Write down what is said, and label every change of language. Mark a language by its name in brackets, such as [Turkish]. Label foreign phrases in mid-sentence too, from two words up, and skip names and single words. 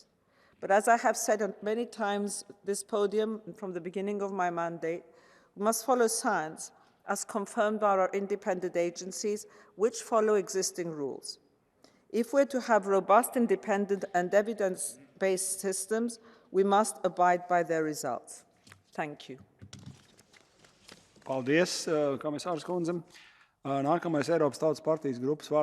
[English] But as I have said many times at this podium and from the beginning of my mandate, we must follow science as confirmed by our independent agencies, which follow existing rules. If we're to have robust, independent and evidence-based systems, we must abide by their results. Thank you. [Latvian] Paldies, komisārs kundze. Nākamais Eiropas Tautas partijas grupas vārdā.